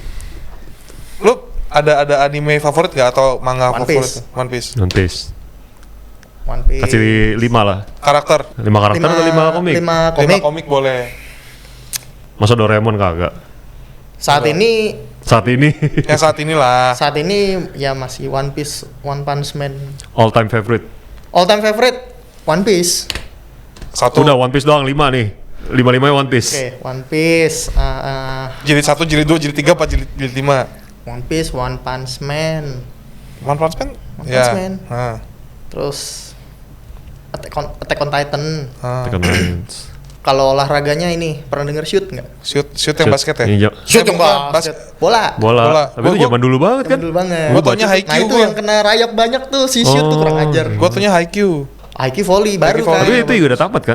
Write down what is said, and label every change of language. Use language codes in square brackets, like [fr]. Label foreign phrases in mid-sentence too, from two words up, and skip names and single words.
[id] Lu ada anime favorit gak atau manga favorit? One Piece. One Piece. Kasih 5 lah. Karakter. 5 karakter atau 5 komik? 5 komik boleh. Masa Doraemon kagak? Saat ini Yang saat inilah. Saat ini ya masih One Piece, One Punch Man. [en] All time favorite. All time favorite One Piece. [id] Satu. Udah One Piece doang 5 nih. 5-5 One Piece. Oke, One Piece. Jilid 1, jilid 2, jilid 3, apa jilid 5? One Piece, One Punch Man. One Punch Man? One Punch Man. Terus Attack on Titan. Kalau olahraganya ini pernah denger shoot nggak? Shoot yang basket ya? Iya. Shoot yang basket. Bola. Tapi itu zaman dulu banget kan? Dulu banget. Gua taunya Haikyuu. Nah itu yang kena rayap banyak tuh si shoot tuh kurang ajar. Gua taunya Haikyuu. Haikyuu volley baru kan. Tapi itu juga udah tamat kan?